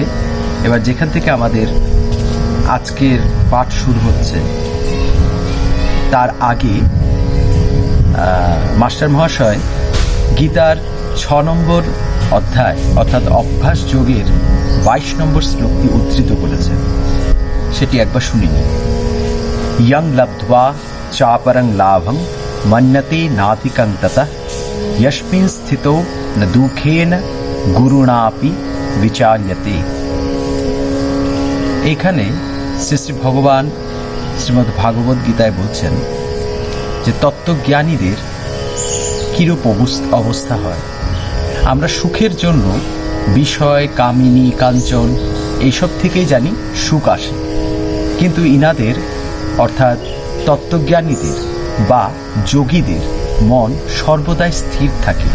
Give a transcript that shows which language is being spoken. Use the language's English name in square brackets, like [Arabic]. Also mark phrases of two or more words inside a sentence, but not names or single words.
[Bangla] এবার যেখান থেকে আমাদের আজকের পাঠ শুরু হচ্ছে, তার আগে মাস্টার মহাশয় গীতার 6 নম্বর অধ্যায় অর্থাৎ অভ্যাস যোগের 22 নম্বর শ্লোকটি উদ্ধৃত করেছেন। সেটি একবার শুনিনি। [Sanskrit] ইয়ং লব্ধ্বা চাপরং লাভং মন্যতে নাতিকং ততঃ यस्मिन् स्थितो न दुःखेन गुरुणापि विचार्यते। [Bangla] এখানে শ্রী শ্রী ভগবান শ্রীমদ্ ভাগবত গীতায় বলছেন যে তত্ত্বজ্ঞানীদের কিরূপ অবস্থা হয়। আমরা সুখের জন্য বিষয়, কামিনী, কাঞ্চন এইসব থেকেই জানি সুখ আসে, কিন্তু ইনাদের অর্থাৎ তত্ত্বজ্ঞানীদের বা যোগীদের মন সর্বদাই স্থির থাকে।